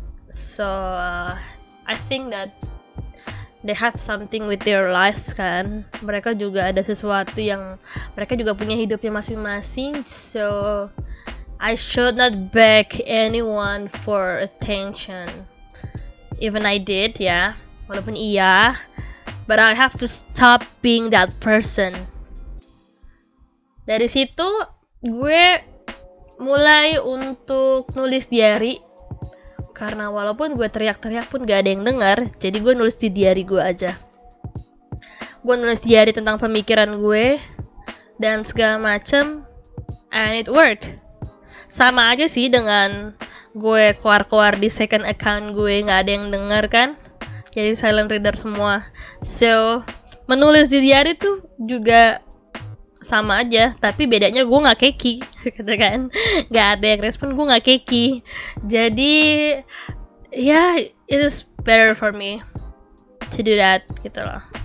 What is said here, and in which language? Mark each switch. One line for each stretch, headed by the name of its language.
English: So I think that they have something with their lives kan.
Indonesian: Mereka juga ada sesuatu yang, mereka juga punya hidupnya masing-masing.
English: So I should not beg anyone for attention. Even I did ya,
Indonesian: walaupun iya,
English: but I have to stop being that person.
Indonesian: Dari situ gue mulai untuk nulis diary, karena walaupun gue teriak-teriak pun gak ada yang dengar, jadi gue nulis di diary gue aja. Gue nulis diary tentang pemikiran gue dan segala macem,
English: and it worked.
Indonesian: Sama aja sih dengan gue keluar-keluar di second account gue, gak ada yang denger kan, jadi silent reader semua. So menulis di diary tuh juga sama aja, tapi bedanya gue nggak keki, gitu kan, nggak ada yang respon, gue nggak keki. Jadi ya,
English: it is better for me to do that
Indonesian: gitu loh.